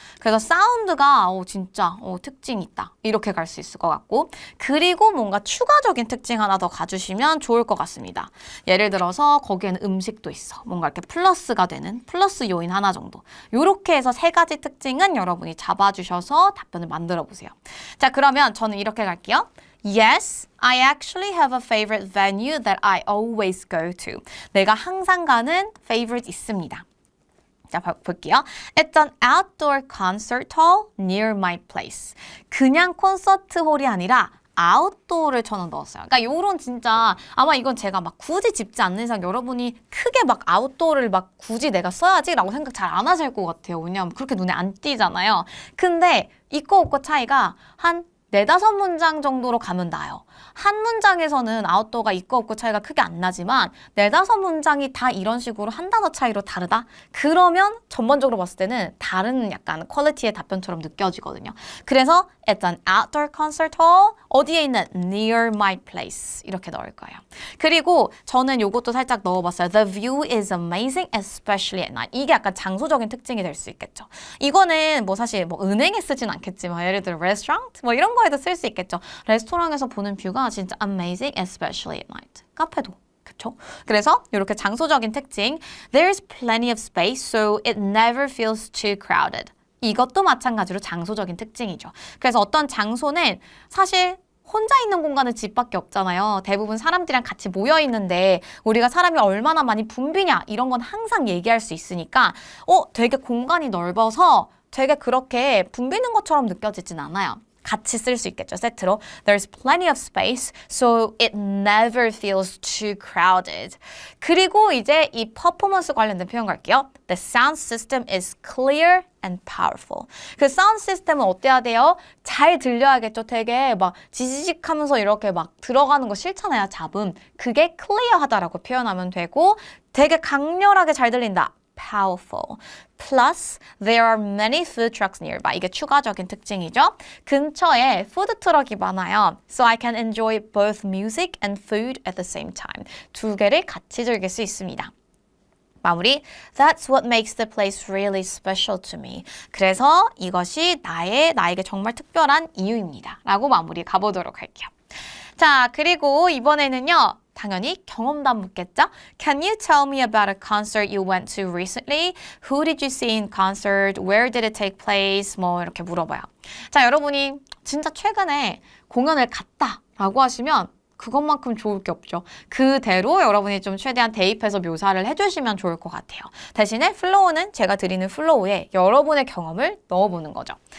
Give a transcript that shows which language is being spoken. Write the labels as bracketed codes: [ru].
[ko] 그래서 사운드가 진짜 특징이 있다. 이렇게 갈 수 있을 것 같고 그리고 뭔가 추가적인 특징 하나 더 가주시면 좋을 것 같습니다. 예를 들어서 거기에는 음식도 있어. 뭔가 이렇게 플러스가 되는 플러스 요인 하나 정도. 이렇게 해서 3가지 특징은 여러분이 잡아주셔서 답변을 만들어 보세요. 자, 그러면 저는 이렇게 갈게요. [en] Yes, I actually have a favorite venue that I always go to. [ko] 내가 항상 가는 favorite 있습니다. 자, 볼게요. [en] It's an outdoor concert hall near my place. [ko] 그냥 콘서트 홀이 아니라 아웃도어를 저는 넣었어요. 그러니까 요런 진짜 아마 이건 제가 막 굳이 짚지 않는 이상 여러분이 크게 막 아웃도어를 막 굳이 내가 써야지 라고 생각 잘 안 하실 것 같아요. 왜냐하면 그렇게 눈에 안 띄잖아요. 근데 있고 없고 차이가 한 4-5문장 정도로 가면 나요. 한 문장에서는 아웃도어가 있고 없고 차이가 크게 안 나지만 4-5문장이 다 이런 식으로 한 단어 차이로 다르다? 그러면 전반적으로 봤을 때는 다른 약간 퀄리티의 답변처럼 느껴지거든요. [en] 그래서 It's an outdoor concert hall. [ko] 어디에 있는? [en] Near my place. [ko] 이렇게 넣을 거예요. 그리고 저는 요것도 살짝 넣어봤어요. [en] The view is amazing, especially at night. [ko] 이게 약간 장소적인 특징이 될 수 있겠죠. 이거는 뭐 사실 뭐 은행에 쓰진 않겠지만 예를 들어 restaurant? 뭐 이런 거에도 쓸 수 있겠죠. 레스토랑에서 보는 뷰가 진짜 [en] amazing, especially at night. [ko] 카페도. 그쵸? 그래서 이렇게 장소적인 특징 [en] There's plenty of space, so it never feels too crowded. [ko] 이것도 마찬가지로 장소적인 특징이죠. 그래서 어떤 장소는 사실 혼자 있는 공간은 집밖에 없잖아요. 대부분 사람들이랑 같이 모여 있는데 우리가 사람이 얼마나 많이 붐비냐 이런 건 항상 얘기할 수 있으니까 되게 공간이 넓어서 되게 그렇게 붐비는 것처럼 느껴지진 않아요. 같이 쓸 수 있겠죠. 세트로. [en] There's plenty of space, so it never feels too crowded. [ko] 그리고 이제 이 퍼포먼스 관련된 표현 갈게요. [en] The sound system is clear and powerful. [ko] 그 사운드 시스템은 어때야 돼요? 잘 들려야겠죠. 되게 막 지지직 하면서 이렇게 막 들어가는 거 싫잖아요. 잡음. 그게 clear하다라고 표현하면 되고 되게 강렬하게 잘 들린다. [en] Powerful. Plus, there are many food trucks nearby. [ko] 이게 추가적인 특징이죠. 근처에 푸드 트럭이 많아요. [en] So I can enjoy both music and food at the same time. [ko] 두 개를 같이 즐길 수 있습니다. 마무리. [en] That's what makes the place really special to me. [ko] 그래서 이것이 나에게 정말 특별한 이유입니다. 라고 마무리 가보도록 할게요. 자, 그리고 이번에는요. 당연히 경험담 묻겠죠? [en] Can you tell me about a concert you went to recently? Who did you see in concert? Where did it take place? [ko] 뭐 이렇게 물어봐요. 자, 여러분이 진짜 최근에 공연을 갔다라고 하시면 그것만큼 좋을 게 없죠. 그대로 여러분이 좀 최대한 대입해서 묘사를 해주시면 좋을 것 같아요. 대신에 플로우는 제가 드리는 플로우에 여러분의 경험을 넣어보는 거죠.